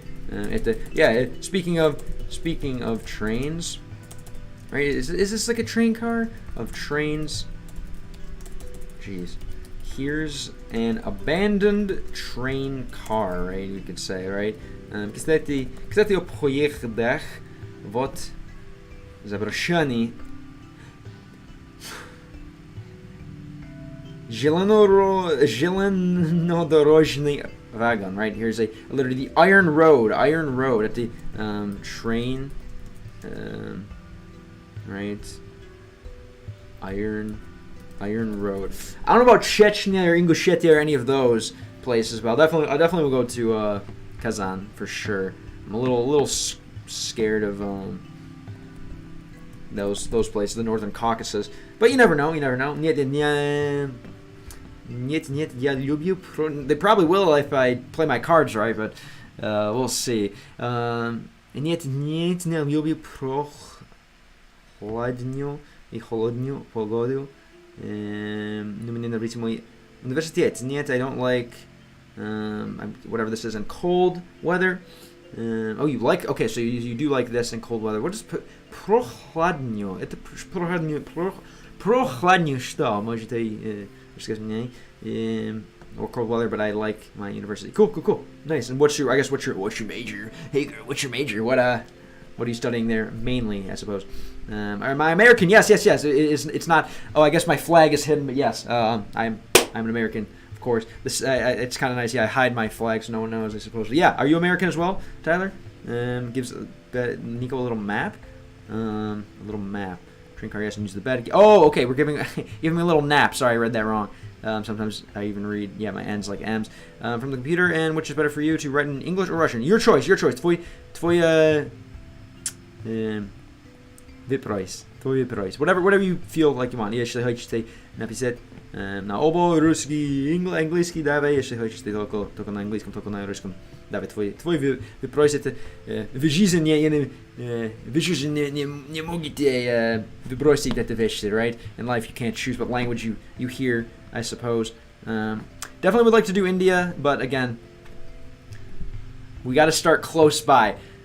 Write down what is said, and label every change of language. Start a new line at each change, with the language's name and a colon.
English: Yeah, speaking of trains, right? Is this like a train car of trains? Jeez. Here's an abandoned train car, right? We could say, right?
Russian: Кстати, о проездах, вот заброшенный железнодорожный
English: wagon, right? Here's literally the iron road at the train, right? Iron road. I don't know about Chechnya or Ingushetia or any of those places, but I definitely will go to Kazan for sure. I'm a little scared of those places, the Northern Caucasus, but you never know. They probably will if I play my cards right, but we'll see.
Russian: Нет, не люблю прохладную и холодную погоду. Мне нравится мой университет. Нет,
English: I don't like whatever this is in cold weather. Oh, you like? Okay, so you do like this in cold weather. What is прохладную?
Russian: Это прохладную что? Можете рассказать мне?
English: Or cold weather, but I like my university. Cool. Nice. And what's your major? Hey, girl, what's your major? What are you studying there mainly? I suppose. Am I American? Yes. It's not. Oh, I guess my flag is hidden, but yes, I'm an American, of course. This it's kind of nice. Yeah, I hide my flag so no one knows, I suppose. But yeah, are you American as well, Tyler? Gives Nico a little map. A little map. Train car, yes, and use the bed. Oh, okay. We're giving me a little nap. Sorry, I read that wrong. Sometimes I even read, my N's like M's. From the computer, and which is better for you to write in English or Russian? Your choice.
Russian: Твой выбрось.
English: Whatever you feel like you want.
Russian: Если хотите написать на оба русский, английский, давай. Если хотите только на английском, только на русском. Давай, твой выбрось это в жизни не можете выбросить это вещи,
English: right? In life you can't choose what language you hear, I suppose. Definitely would like to do India, but again, we got to start close by.